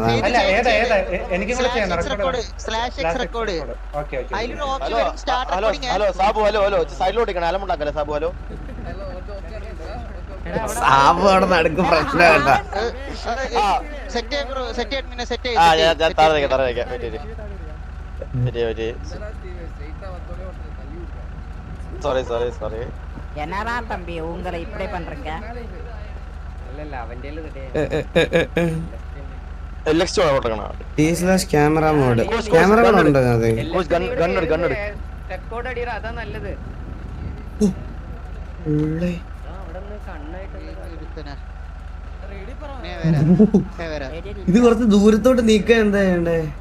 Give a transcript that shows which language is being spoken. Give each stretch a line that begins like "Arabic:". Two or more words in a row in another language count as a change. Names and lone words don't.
Malayalam: സാബു അവിടെ നടുക്ക് പ്രശ്നം കേട്ടാ.
Tamil: സോറി என்னடா தம்பி உங்களை இப்படி பண்றீங்க? இல்ல அவன்டேல
Malayalam: ക്യാമറ മോഡ് ഉണ്ട്. അത് റെക്കോർഡ് അടിയറ, അതാ നല്ലത്. ഇത് കുറച്ച് ദൂരത്തോട്ട് നീക്കാൻ എന്താ ചെയ്യണ്ടേ?